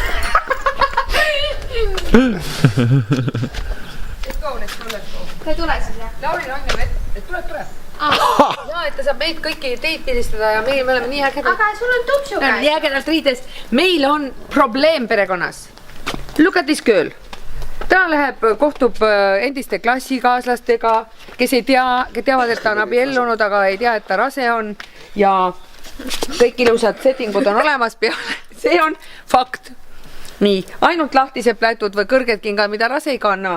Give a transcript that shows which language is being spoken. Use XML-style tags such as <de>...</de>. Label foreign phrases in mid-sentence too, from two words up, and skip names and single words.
<et>Ta ei tule siis, jah? Lauril on ju vett, et tuleb. Jaa, et ta saab meid kõiki teid pildistada ja me oleme nii ägedalt. Aga sul on tupsu käes. Nii ägedalt riides. Meil on probleem perekonnas.</et> <en>Look at this girl.</en> <et>Ta kohtub endiste klassikaaslastega, kes teavad, et ta on abiellunud, aga ei tea, et ta rase on ja kõik ilusad settingud on olemas peale. See on fakt. Nii, ainult lahtised plätud või kõrged kingad, mida rase ei kanna.</et>